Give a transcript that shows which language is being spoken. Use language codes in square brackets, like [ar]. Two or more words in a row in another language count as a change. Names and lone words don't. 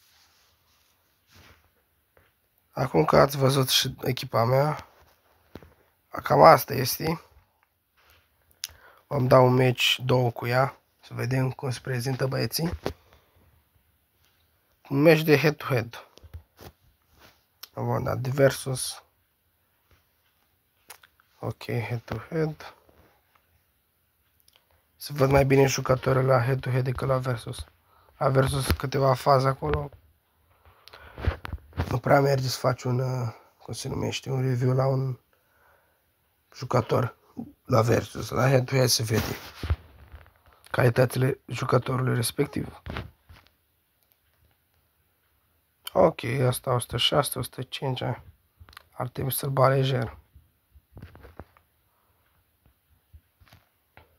[ro] Acum că ați văzut și echipa mea, cam asta este. Vom da un meci 2 cu ea, să vedem cum se prezintă băieții. Un meci de head-to-head. Vom da versus. Ok, head-to-head. Se văd mai bine jucătorii la head-to-head decât la versus. La versus câteva faze acolo. Nu prea merge să faci un, cum se numește, un review la un jucător la versus. La head-to-head se vede calitățile jucătorului respectiv. Ok, asta 106, 105, ar trebui să-l bat lejer.